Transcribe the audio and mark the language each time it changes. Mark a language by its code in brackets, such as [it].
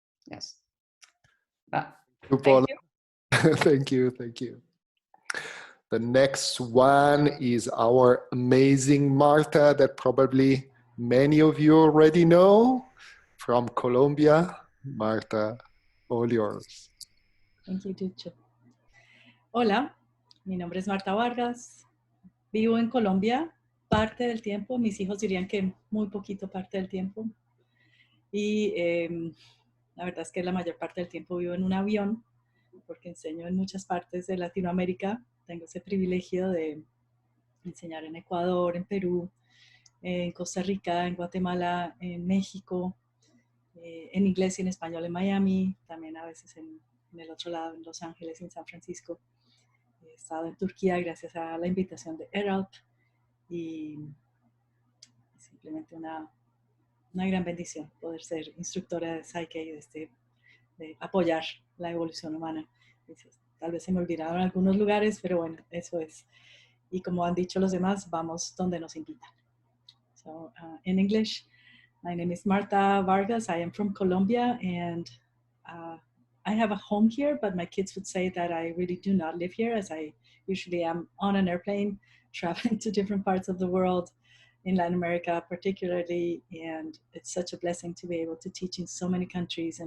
[en] Yes. But thank you. Thank you. Thank you. The next one is our amazing Marta that probably many of you already know from Colombia. Marta, all yours. Thank you, Ducho. [es] Hola, mi nombre es Marta Vargas. Vivo en Colombia parte del tiempo. Mis hijos dirían que muy poquito parte del tiempo. Y la verdad es que la mayor parte del tiempo vivo en un avión porque enseño en muchas partes de Latinoamérica. Tengo ese privilegio de enseñar en Ecuador, en Perú, en Costa Rica, en Guatemala, en México, en inglés y en español en Miami, también a veces en el otro lado, en Los Ángeles y en San Francisco. He estado en Turquía gracias a la invitación de ERALP y simplemente una gran bendición poder ser instructora de PSYCH-K, de apoyar la evolución humana. Tal vez se me olvidaron algunos lugares, pero bueno, eso es. Y como han dicho los demás, vamos donde nos invitan. [en] So in English, my name is Marta Vargas. I am from Colombia, and I have a home here, but my kids would say that I really do not live here, as I usually am on an airplane traveling to different parts of the world, in Latin America particularly, and it's such a blessing to be able to teach in so many countries.